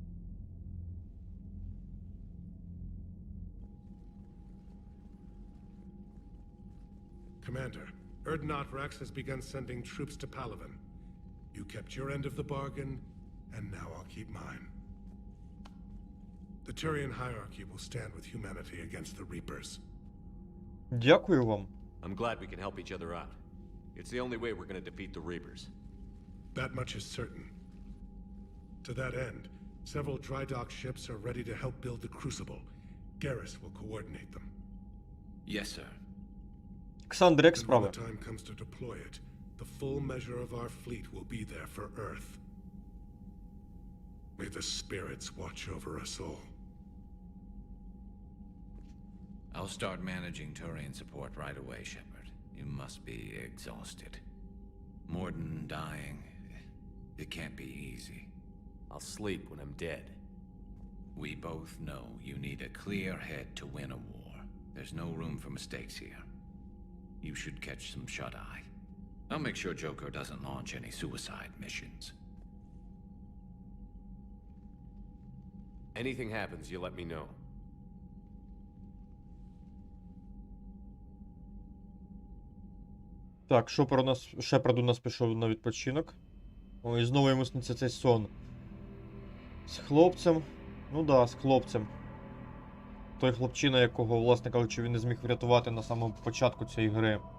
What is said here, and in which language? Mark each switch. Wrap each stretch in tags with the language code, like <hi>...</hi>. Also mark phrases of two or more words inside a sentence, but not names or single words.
<en>Commander, Erdnot Rex has begun sending troops to Palaven. You kept your end of the bargain, and now I'll keep mine. The Turian hierarchy will stand with humanity against the Reapers.</en> <uk>Дякую вам.</uk> <en>I'm glad we can help each other out. It's the only way we're going to defeat the Reapers. That much is certain. To that end, several dry dock ships are ready to help build the Crucible. Garrus will coordinate them. Yes, sir.</en> <uk>Олександр, як</uk> <en>And when</en> <uk>справи?</uk> <en>the time comes to deploy it, the full measure of our fleet will be there for Earth. May the spirits watch over us all. I'll start managing Turian support right away, Shepard. You must be exhausted. Morden dying, it can't be easy. I'll sleep when I'm dead. We both know you need a clear head to win a war. There's no room for mistakes here. You should catch some shut-eye. I'll make sure Joker doesn't launch any suicide missions. Anything happens, you let me know.</en> <uk>Так, Шепард у нас пішов на відпочинок. Ой, знову йому сниться цей сон. З хлопцем. Ну да, з хлопцем. Той хлопчина, якого, власне кажучи, він не зміг врятувати на самому початку цієї гри.</uk>